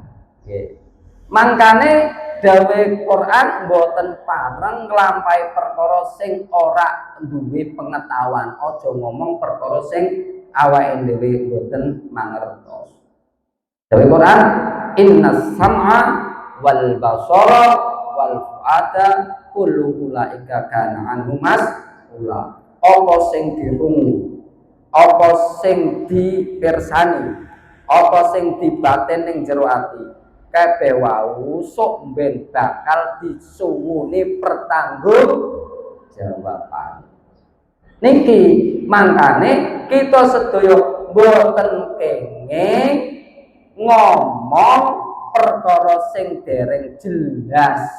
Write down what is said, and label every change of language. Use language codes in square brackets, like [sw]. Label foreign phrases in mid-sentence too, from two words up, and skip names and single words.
[jv] Nggih. Mangkane dawuh Quran mboten pareng nglampahi perkara sing ora duwe pengetahuan. Aja ngomong perkara sing awake dhewe mboten mangertos. [ar] Dawuh Quran, إن السمع والبصر والفؤاد كل أولئك كان عنه مسؤولا. [jv] Apa sing dirungu, apa sing dipirsani, apa sing dibaten ning jero ati, kabeh wau sok ben bakal disuwuni pertanggungjawaban. Niki mangkane kita sedaya mboten kenging ngomong perkara sing dereng jelas.